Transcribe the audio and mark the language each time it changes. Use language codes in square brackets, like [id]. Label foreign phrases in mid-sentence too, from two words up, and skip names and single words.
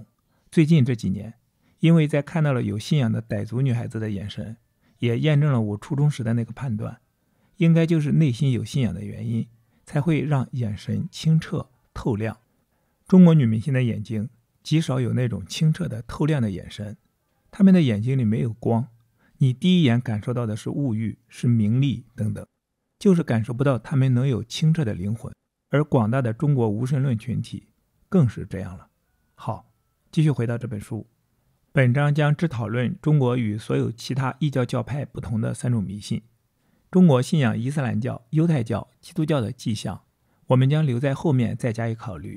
[zh] 最近这幾年，因為在看到了有信仰的傣族女孩子的眼神，也驗證了我初中時的那個判斷，應該就是內心有信仰的原因，才會讓眼神清澈透亮。中國女明星的眼睛極少有那種清澈的透亮的眼神，她們的眼睛裡沒有光，你第一眼感受到的是物欲，是名利等等，就是感受不到她們能有清澈的靈魂。而廣大的中國無神論群體更是這樣了。好，繼續回到這本書。本章將只討論中國與所有其他異教教派不同的3種迷信。中國信仰伊斯蘭教、猶太教、基督教的跡象，我們將留在後面再加以考慮。